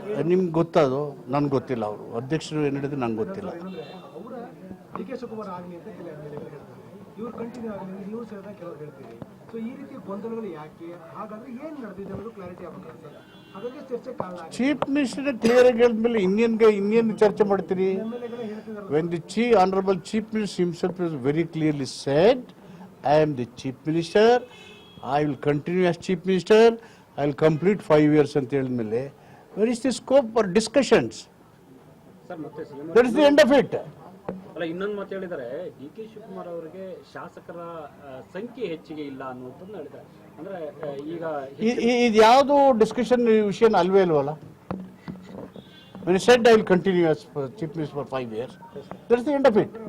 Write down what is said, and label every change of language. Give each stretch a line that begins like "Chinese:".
Kannada: ನಿಮ್ಗೆ ಗೊತ್ತಾ ಅದು? ನನ್ಗೆ ಗೊತ್ತಿಲ್ಲ. ಅವರು ಅಧ್ಯಕ್ಷರು ಏನು ಹೇಳಿದ್ರೆ ನಂಗೆ ಗೊತ್ತಿಲ್ಲ. ಡಿ.ಕೆ. ಶಿವಕುಮಾರ್ ಆಗಲಿ ಅಂತ ಇವ್ರು ಕಂಟಿನ್ಯೂ ಆಗಲಿ, ನೀವು ಸೇರಿದ ಕೆಲವರು ಹೇಳ್ತೀರಿ. ಸೊ ಈ ರೀತಿ ಗೊಂದಲಗಳು ಯಾಕೆ? ಹಾಗಾದ್ರೆ ಏನು ನಡೆದಿದೆ ಅನ್ನೋದು ಕ್ಲಾರಿಟಿ ಆಗಬೇಕು. ಹಾಗಾಗಿ ಚರ್ಚೆ ಕಾರಣ. ಚೀಫ್ ಮಿನಿಸ್ಟರ್ ಕ್ಲಿಯರ್ ಆಗಿ ಹೇಳಿದ್ಮೇಲೆ ಇನ್ನೇನು ಚರ್ಚೆ ಮಾಡ್ತೀರಿ?
English: When the Honorable Chief Minister himself has very clearly said, I am the Chief Minister, I will continue as Chief Minister, I will complete 5 years
Kannada: ಅಂತ ಹೇಳಿದ್ಮೇಲೆ
English: where is the scope for discussions? That is the end of it.
Kannada: ಅಲ್ಲ, ಇನ್ನೊಂದು ಮಾತು ಹೇಳಿದ್ದಾರೆ, D K Shivakumar ಅವರಿಗೆ ಶಾಸಕರ ಸಂಖ್ಯೆ ಹೆಚ್ಚಿಗೆ ಇಲ್ಲ ಅನ್ನುವಂಥದ್ದನ್ನ ಹೇಳಿದ್ದಾರೆ. ಅಂದ್ರೆ ಈಗ ಇದು ಯಾವುದು ಡಿಸ್ಕಷನ್ ವಿಷಯ ಅಲ್ವೇ ಅಲ್ವಲ್ಲ.
English: When he said I will continue as chief minister for 5 years, that's the end of it.